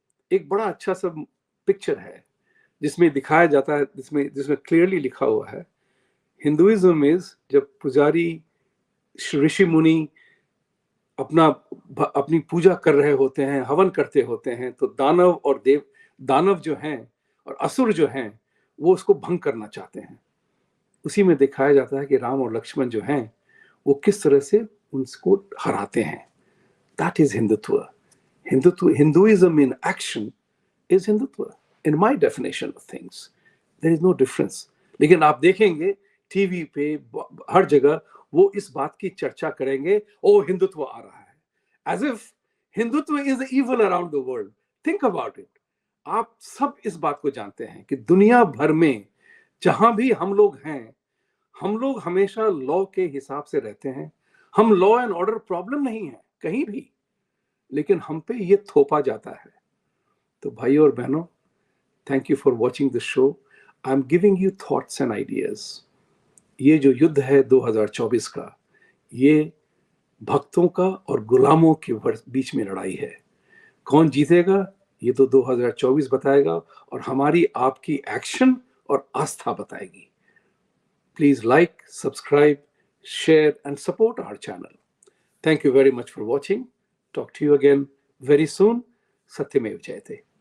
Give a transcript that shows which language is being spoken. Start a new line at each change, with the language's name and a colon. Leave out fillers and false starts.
Hindi: एक बड़ा अच्छा सा पिक्चर है जिसमें दिखाया जाता है, जिसमें क्लियरली लिखा हुआ है, हिंदुइज्म इज जब पुजारी ऋषि मुनि अपनी पूजा कर रहे होते हैं, हवन करते होते हैं, तो दानव जो हैं और असुर जो हैं वो उसको भंग करना चाहते हैं। उसी में दिखाया जाता है कि राम और लक्ष्मण जो हैं वो किस तरह से उनको हराते हैं।
English: That is Hindutva. Hinduism in action is Hindutva in my definition of things. There is no difference.
Hindi: लेकिन आप देखेंगे टीवी पे हर जगह वो इस बात की चर्चा करेंगे, ओ हिंदुत्व आ रहा है,
English: as if Hindutva is the evil around the world. Think about it.
Hindi: आप सब इस बात को जानते हैं कि दुनिया भर में जहां भी हम लोग हैं, हम लोग हमेशा लॉ के हिसाब से रहते हैं। हम लॉ एंड ऑर्डर प्रॉब्लम नहीं है कहीं भी, लेकिन हम पे ये थोपा जाता है। तो भाइयों और बहनों,
English: Thank you for watching this show. I am giving you thoughts and ideas.
Hindi: ये जो युद्ध है 2024 का, ये भक्तों का और गुलामों के बीच में लड़ाई है। कौन जीतेगा ये तो 2024 बताएगा, और हमारी आपकी एक्शन और आस्था बताएगी।
English: Please like, subscribe, share and support our channel. Thank you very much for watching. Talk to you again very soon. Satyamev Jayate.